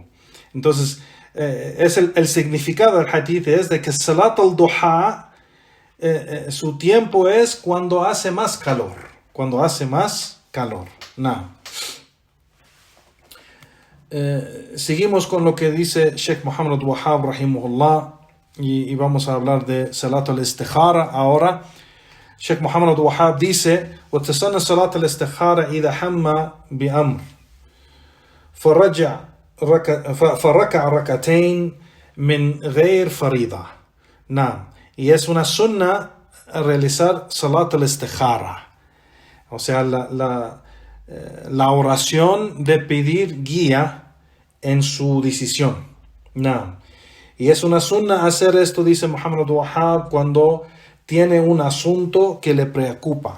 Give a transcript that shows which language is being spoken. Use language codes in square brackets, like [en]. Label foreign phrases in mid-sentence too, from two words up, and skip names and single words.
[es] Entonces, es el significado del hadith es de que [ar] صلاة الضحى, [es] su tiempo es cuando hace más calor. Cuando hace más calor. No. Seguimos con lo que dice Sheikh Muhammad Wahhab rahimahullah y vamos a hablar de [ar] صلاة الاستخارة [es] ahora. Sheikh Muhammad Wahhab dice: [ar] وَتَسَنَّ صَلَاةَ الْإِسْتِخَارَةِ إِذَا حَمَّ بِأَمْرٍ فركع ركعتين من غير فريضة. نعم. [es] Y es una sunna realizar [ar] صلاة الاستخارة. [es] O sea, la oración de pedir guía en su decisión. No. Y es una sunna hacer esto, dice Muhammad Wahhab, cuando tiene un asunto que le preocupa.